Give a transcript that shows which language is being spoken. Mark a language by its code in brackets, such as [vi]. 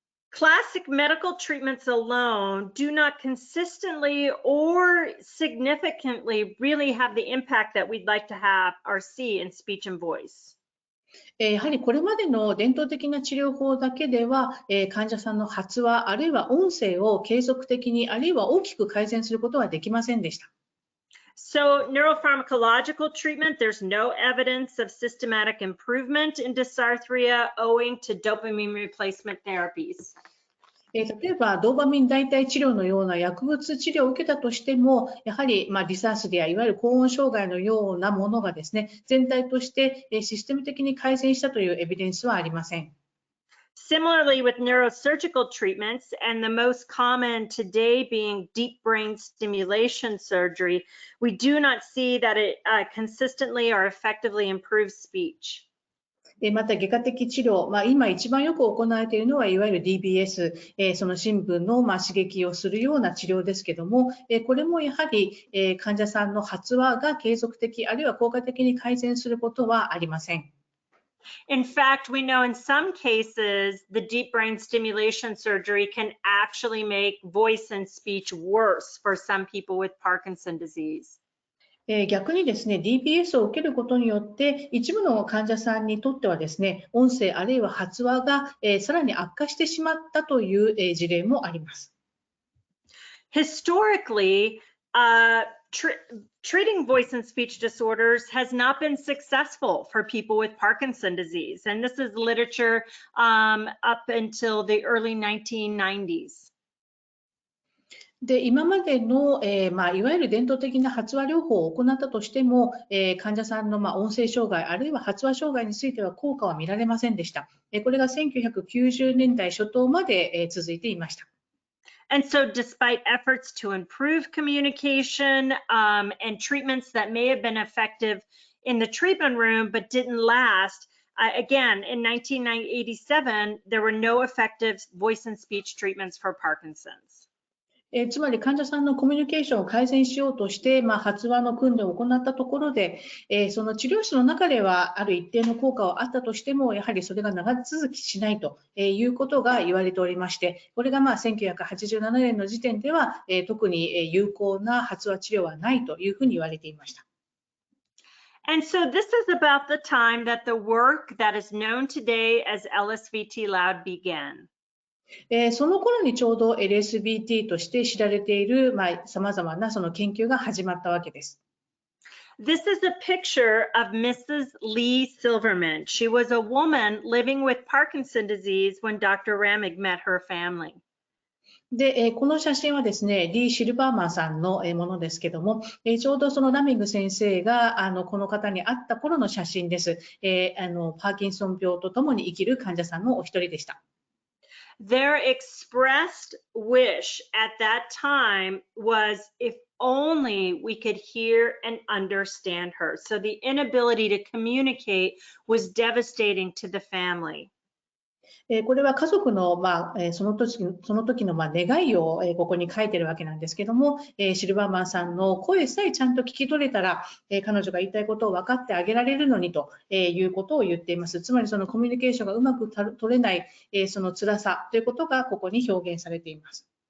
[en] Classic medical treatments alone do not consistently or significantly really have the impact that we'd like to have or see in speech and voice. [ja] やはりこれまでの伝統的な治療法だけでは、患者さんの発話あるいは音声を継続的にあるいは大きく改善することはできませんでした。 [en] So neuropharmacological treatment, there's no evidence of systematic improvement in dysarthria owing to dopamine replacement therapies. [ja] 例えばドーパミン代替治療のような薬物治療を受けたとしても、やはりディサースリア、いわゆる高音障害のようなものがですね、全体としてシステム的に改善したというエビデンスはありません。 [en] Similarly with neurosurgical treatments, and the most common today being deep brain stimulation surgery, we do not see that it consistently or effectively improves speech. [ja] また外科的治療、今一番よく行われているのは、いわゆる DBS、その深部の刺激をするような治療ですけども、これもやはり患者さんの発話が継続的、あるいは効果的に改善することはありません。 [en] In fact, we know in some cases, the deep brain stimulation surgery can actually make voice and speech worse for some people with Parkinson's disease. [ja] 逆にですね、DBS を受けることによって、一部の患者さんにとってはですね、音声あるいは発話がさらに悪化してしまったという事例もあります。 [en] Historically, treating voice and speech disorders has not been successful for people with Parkinson's disease, and this is literature up until the early 1990s. [ja] で今までの、いわゆる伝統的な発話療法を行ったとしても、患者さんの、音声障害あるいは発話障害については効果は見られませんでした。これが1990年代初頭まで、続いていました。 [en] And so despite efforts to improve communication and treatments that may have been effective in the treatment room but didn't last, again, in 1987, there were no effective voice and speech treatments for Parkinson's. [ja] つまり患者さんのコミュニケーションを改善しようとして、発話の訓練を行ったところで、その治療室の中ではある一定の効果はあったとしても、やはりそれが長続きしないということが言われておりまして、これが1987年の時点では、特に有効な発話治療はないというふうに言われていました。 [en] And so this is about the time that the work that is known today as LSVT Loud began. [ja] その頃にちょうど LSVT として知られている様々なその研究が始まったわけです。 [en] This is a picture of Mrs. Lee Silverman. She was a woman living with Parkinson's disease when Dr. Ramig met her family. [ja] で、この写真はですね、リー・シルバーマンさんのものですけども、ちょうどそのラミング先生がこの方に会った頃の写真です。パーキンソン病とともに生きる患者さんのお一人でした。 [en] Their expressed wish at that time was if only we could hear and understand her. So the inability to communicate was devastating to the family. [ja] これは家族の、その時の願いをここに書いてるわけなんですけども、シルバーマンさんの声さえちゃんと聞き取れたら、彼女が言いたいことを分かってあげられるのにということを言っています。つまりそのコミュニケーションがうまく取れない、その辛さということがここに表現されています。